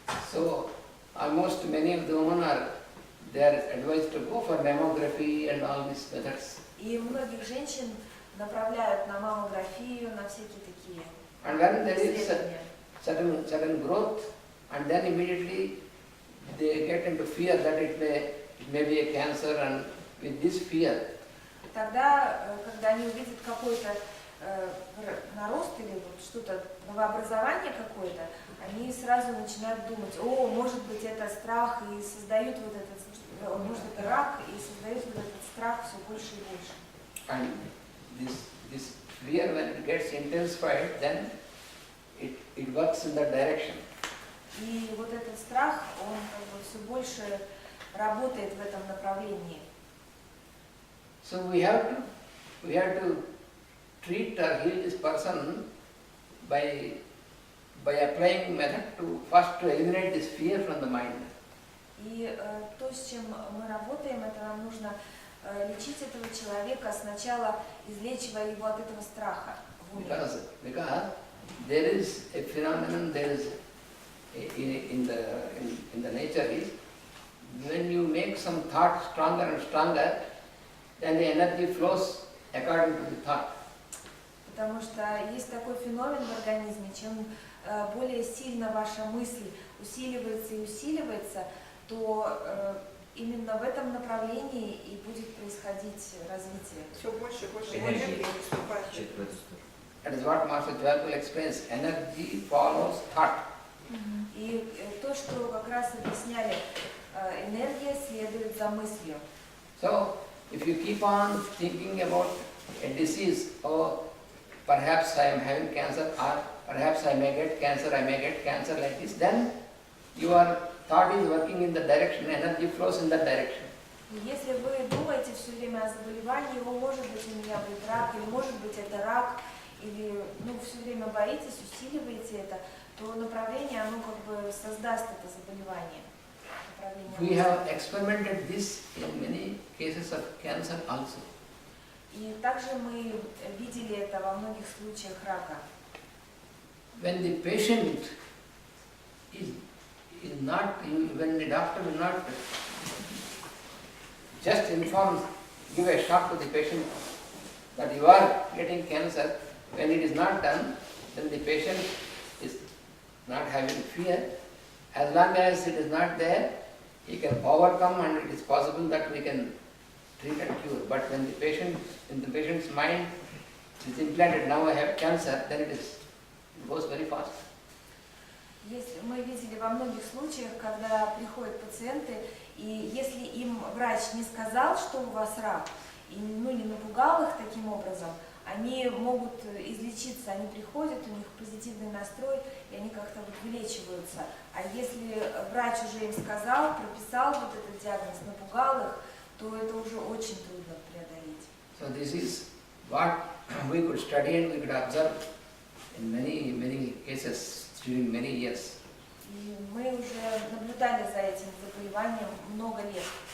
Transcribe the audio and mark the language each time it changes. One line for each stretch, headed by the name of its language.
English: So almost many of the women they are advised to go for mammography and all these methods.
Russian: И многих женщин направляют на маммографию, на всякие такие
English: And when there is
Russian: исследования.
English: certain growth, and then immediately they get into fear that it may be a cancer, and with this fear,
Russian: Тогда, когда они увидят какой-то нарост или вот что-то, новообразование какое-то, они сразу начинают думать, о, может быть, это страх, и создают вот этот, может, это рак, и создают вот этот страх все больше и больше.
English: and this fear, when it gets intensified, then it works in that direction.
Russian: И вот этот страх, он как бы все больше работает в этом направлении.
English: So we have to treat or heal this person by applying method to first to eliminate this fear from the mind.
Russian: И то, с чем мы работаем, это нам нужно лечить этого человека, сначала излечивая его от этого страха в уме.
English: Because there is a phenomenon, there is in the nature is when you make some thought stronger and stronger, then the energy flows according to the thought.
Russian: Потому что есть такой феномен в организме, чем более сильно ваша мысль усиливается и усиливается, то именно в этом направлении и будет происходить развитие. Все больше и больше Энергия. энергии выступает. Чуть в эту сторону.
English: That is what Master Dwapal explains. Energy follows thought.
Russian: И то, что как раз объясняли, энергия следует за мыслью.
English: So, if you keep on thinking about a disease, or perhaps I am having cancer, or perhaps I may get cancer like this, then your thought is working in the direction, energy flows in that direction.
Russian: И если вы думаете все время о заболевании, его может быть у меня будет рак, или может быть это рак, или все время боитесь, усиливаете это, то направление, оно как бы создаст это заболевание.
English: We have experimented this in many cases of cancer also.
Russian: И также мы видели это во многих случаях рака.
English: When the patient is not, when the doctor will not just inform, give a shock to the patient that you are getting cancer, when it is not done, then the patient is not having fear. As long as it is not there, he can overcome, and it is possible that we can treat and cure. But when the patient, in the patient's mind, is implanted, now I have cancer, then it goes very fast.
Russian: Если мы видели во многих случаях, когда приходят пациенты, и если им врач не сказал, что у вас рак, и не напугал их таким образом, они могут излечиться, они приходят, у них позитивный настрой, и они как-то вот вылечиваются. А если врач уже им сказал, прописал вот этот диагноз, напугал их, то это уже очень трудно преодолеть.
English: So this is what we could study and we could observe in many cases during many years.
Russian: И мы уже наблюдали за этим заболеванием много лет.